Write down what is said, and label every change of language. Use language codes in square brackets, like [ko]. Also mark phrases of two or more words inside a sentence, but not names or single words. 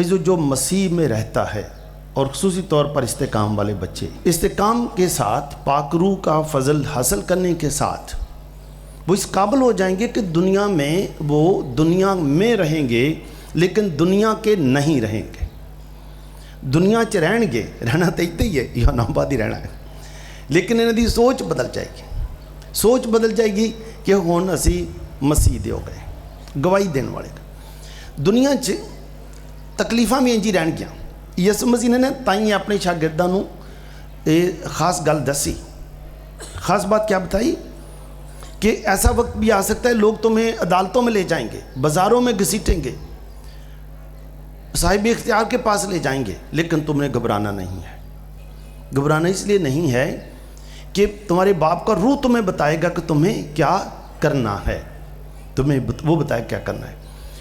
[ur] جو مسیح میں رہتا ہے, اور خصوصی طور پر استقام والے بچے, استقام کے ساتھ پاک روح کا فضل حاصل کرنے کے ساتھ وہ اس قابل ہو جائیں گے کہ دنیا میں وہ دنیا میں رہیں گے لیکن دنیا کے نہیں رہیں گے. [pa] دنیا چ رہن گے, [ur] رہنا تو اتنے ہی ہے, یہ نام آباد ہی رہنا ہے, لیکن انہوں کی سوچ بدل جائے گی. سوچ بدل جائے گی کہ [pa] ہن اسی مسیح دے ہو گئے, گواہی دین والے. دنیا چ تکلیفاں بھی انجی رہن گیا. یسوع مسیح نے تائیں اپنے شاگرداں نوں خاص گل دسی. [ur] خاص بات کیا بتائی کہ ایسا وقت بھی آ سکتا ہے لوگ تمہیں عدالتوں میں لے جائیں گے, بازاروں میں گھسیٹیں گے, صاحب اختیار کے پاس لے جائیں گے, لیکن تم نے گھبرانا نہیں ہے. گھبرانا اس لیے نہیں ہے کہ تمہارے باپ کا روح تمہیں بتائے گا کہ تمہیں کیا کرنا ہے, تمہیں وہ بتائے کیا کرنا ہے.